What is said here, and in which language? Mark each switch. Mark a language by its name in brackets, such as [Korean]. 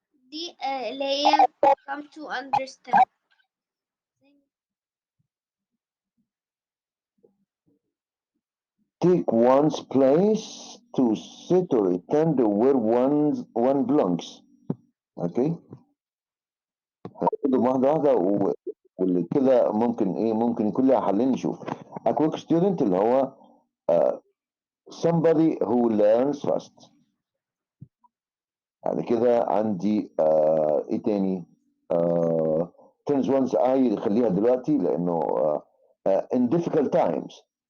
[Arabic] دي اللي هي [English] come to understand. Take one's place to sit or attend where one belongs. [Arabic] اوكي. خدهم واحده واحده واللي كده ممكن ايه ممكن يكون لها حلين نشوف. [English] A quick student [Arabic] اللي هو [English] uh, somebody who learns fast. [Arabic] يعني كده عندي ايه تاني [English] turns one's eye [Arabic] خليها دلوقتي لانه [English] in difficult times.